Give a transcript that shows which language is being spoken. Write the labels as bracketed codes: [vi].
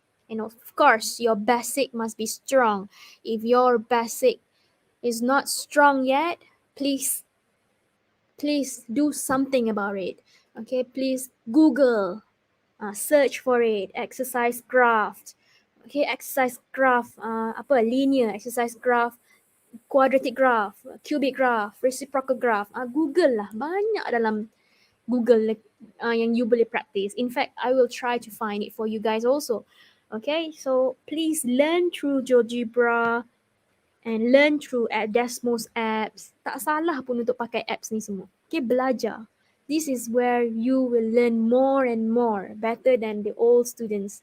[en] And of course, your basic must be strong. If your basic is not strong yet, please do something about it. Okay, please Google, search for it, exercise graph. Okay, exercise graph, linear exercise graph, quadratic graph, cubic graph, reciprocal graph. [ms] Google lah, banyak dalam Google yang you boleh practice. [en] In fact, I will try to find it for you guys also. Okay, so please learn through GeoGebra and learn through Desmos apps. [ms] Tak salah pun untuk pakai apps ni semua. Okay, belajar. [en] This is where you will learn more and more, better than the old students.